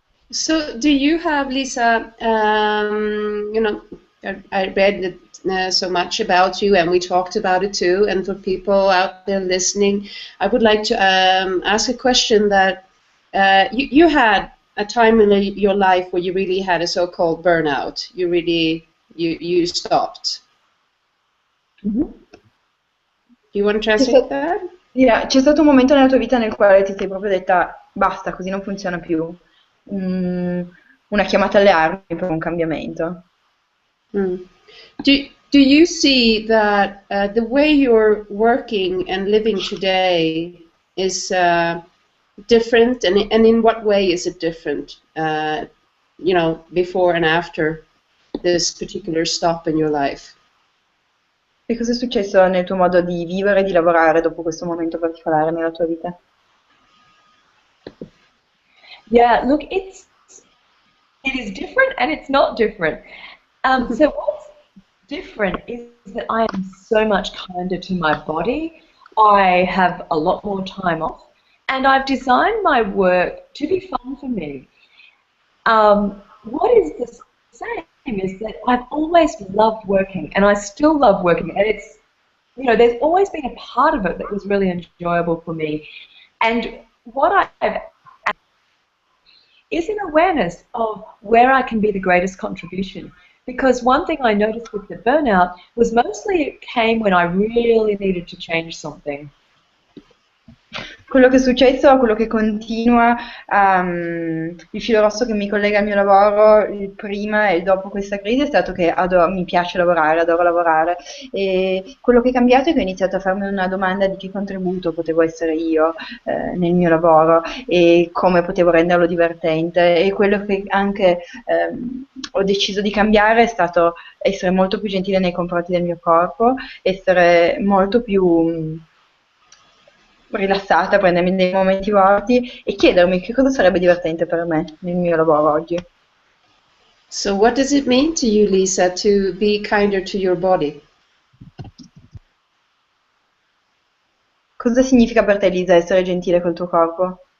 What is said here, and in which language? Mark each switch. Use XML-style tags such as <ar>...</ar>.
<en>So, do you have, Lisa, you know, I read so much about you, and we talked about it too, and for people out there listening, I would like to ask a question that you had a time in your life where you really had a so-called burnout. You really, you stopped. Mm-hmm. Do you want to translate that?</en> <it>Yeah, c'è stato un momento nella tua vita nel quale ti sei proprio detta basta, così non funziona più. Una chiamata alle armi per un cambiamento.</it> <en>Do you see that the way you're working and living today is different, and in what way is it different? You know, before and after this particular stop in your life.</en> <it>E cosa è successo nel tuo modo di vivere e di lavorare dopo questo momento particolare nella tua vita?</it> <en>Yeah, look, it is different and it's not different. So what's different is that I am so much kinder to my body. I have a lot more time off, and I've designed my work to be fun for me. What is the same is that I've always loved working, and I still love working, and it's, you know, there's always been a part of it that was really enjoyable for me. And what I've is an awareness of where I can be the greatest contribution. Because one thing I noticed with the burnout was mostly it came when I really needed to change something.</en> <it>Quello che è successo, quello che continua, il filo rosso che mi collega al mio lavoro, il prima e dopo questa crisi, è stato che mi piace lavorare, adoro lavorare. E quello che è cambiato è che ho iniziato a farmi una domanda di che contributo potevo essere io nel mio lavoro e come potevo renderlo divertente. E quello che anche ho deciso di cambiare è stato essere molto più gentile nei confronti del mio corpo, essere molto più rilassata, prendermi dei momenti morti e chiedermi che cosa sarebbe divertente per me nel mio lavoro oggi.</it> <en>So what does it mean to you, Lisa, to be kinder to your body?</en> <it>Cosa significa per te, Lisa, essere gentile col tuo corpo?</it>